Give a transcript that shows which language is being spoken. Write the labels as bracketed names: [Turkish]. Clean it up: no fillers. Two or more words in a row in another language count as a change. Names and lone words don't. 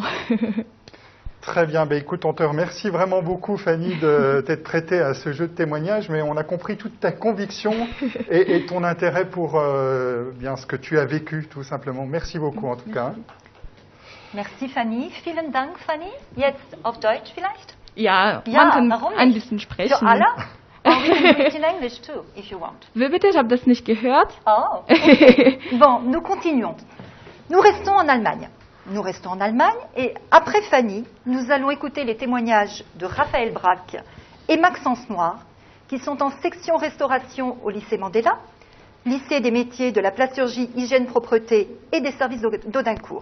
[French] Très bien. Ben, écoute, on te remercie vraiment beaucoup, Fanny, de t'être prêtée à ce jeu de témoignage, mais on a compris toute ta conviction et ton intérêt pour bien ce que tu as vécu, tout simplement. Merci beaucoup, en tout cas. Merci, Fanny. [German] Vielen Dank, Fanny. Jetzt auf Deutsch vielleicht? Ja, Ja, man warum kann ein nicht? bisschen sprechen. Für alle? [English] Or we can do it in English too, if you want. [German] Wie bitte? Ich habe das nicht gehört. [French] Oh, okay. Bon, nous continuons. Nous restons en Allemagne. Nous restons en Allemagne et après Fanny, nous allons écouter les témoignages de Raphaël Braque et Maxence Noir qui sont en section restauration au lycée Mandela, lycée des métiers de la plasturgie, hygiène, propreté et des services d'Audincourt.